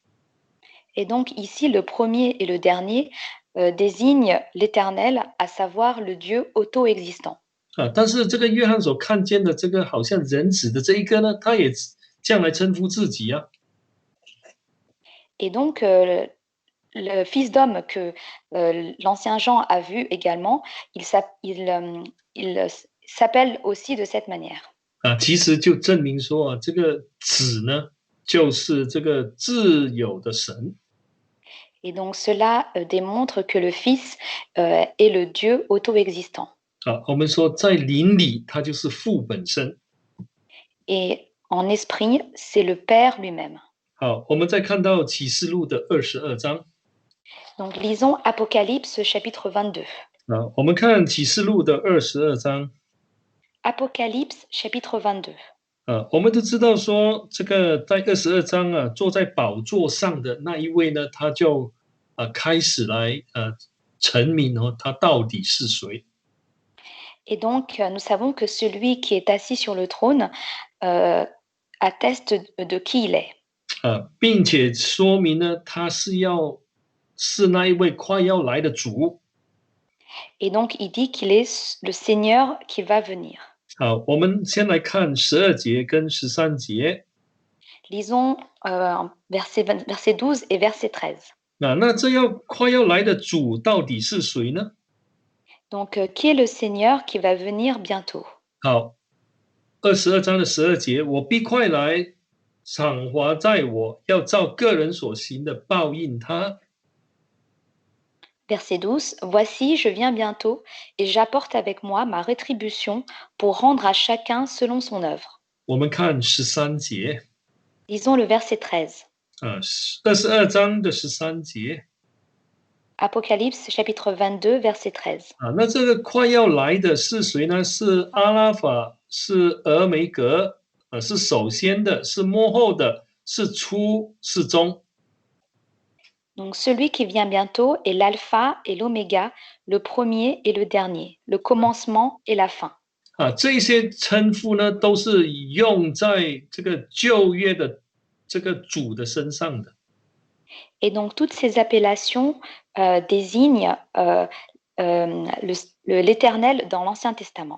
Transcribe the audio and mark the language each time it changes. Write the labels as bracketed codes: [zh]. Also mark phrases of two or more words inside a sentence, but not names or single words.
[fr] Et donc ici, le premier et le dernier désignent l'Éternel, à savoir le Dieu auto-existant. [zh] 但是这个约翰所看见的这个好像人子的这一个呢，他也这样来称呼自己啊。 [fr] Et donc, le Fils d'homme que l'ancien Jean a vu également, il s'appelle aussi de cette manière. [zh] 其实就证明说这个子呢，就是这个自有的神。 [fr] Et donc, cela démontre que le Fils est le Dieu auto-existant. [zh] 我们说在灵里，他就是父本身。 [fr] Et en esprit, c'est le Père lui-même. [zh] 好，我们再看到启示录的22章。 [fr] Donc, lisons Apocalypse chapitre 22. [zh] 我们看启示录的22章。 [fr] Apocalypse chapitre 22. [zh] 我们都知道说，这个在22章啊，坐在宝座上的那一位呢，他就开始来陈明他到底是谁。 [fr] Et donc, nous savons que celui qui est assis sur le trône atteste de qui il est. [zh] 并且说明呢，他是那一位快要来的主。 [fr] Et donc, il dit qu'il est le Seigneur qui va venir. [zh] 好，我们先来看12节跟13节。 [fr] Lisons verset 12 et verset 13. [zh] 那这快要来的主到底是谁呢？ [fr] Donc, qui est le Seigneur qui va venir bientôt? [zh] 好，22章的12节，我必快来，赏罚在我，要照个人所行的报应他。 [fr] Verset 12. Voici, je viens bientôt, et j'apporte avec moi ma rétribution pour rendre à chacun selon son œuvre. [zh] 我们看13节。 [fr] Lisons le verset 13. [zh] 22 章的13节。 [fr] Apocalypse chapitre 22, verset 13. [zh] 那这个快要来的是谁呢？是阿拉法，是俄梅格，是首先的，是末后的，是初，是终。 [fr] Donc celui qui vient bientôt est l'alpha et l'oméga, le premier et le dernier, le commencement et la fin. [zh] 这些称呼呢，都是用在这个旧约的这个主的身上的。 [fr] Et donc toutes ces appellations désignent l'Éternel dans l'Ancien Testament.